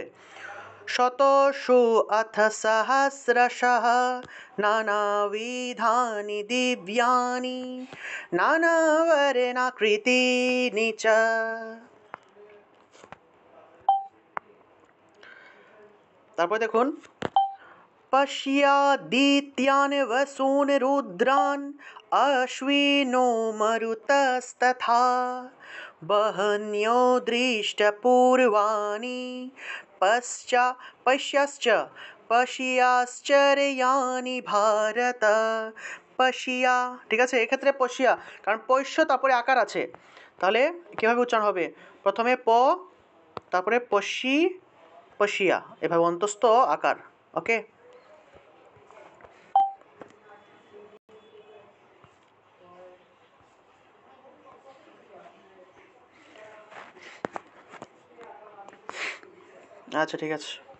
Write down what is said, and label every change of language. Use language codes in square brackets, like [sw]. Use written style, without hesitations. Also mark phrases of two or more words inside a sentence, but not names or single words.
[sa] শতশু অথ সহস্রশঃ নানাবিধানি দিব্যানি নানাবর্ণাকৃতিনি চ। [bn] তারপর দেখুন, [sa] पश्यादित्यान् वसून् रुद्रान् अश्विनो मरुतस्तथा वहन्यो दृष्टपूर्वाणि पश्याश्चर्याणि भारत। [bn] পশিয়া, ঠিক আছে, এক্ষেত্রে পশিয়া, কারণ পৈশ্য তারপরে আকার আছে, তাহলে কীভাবে উচ্চারণ হবে? প্রথমে প, তারপরে পশিয়া, এভাবে অন্তস্থ আকার। ওকে, আচ্ছা ঠিক আছে।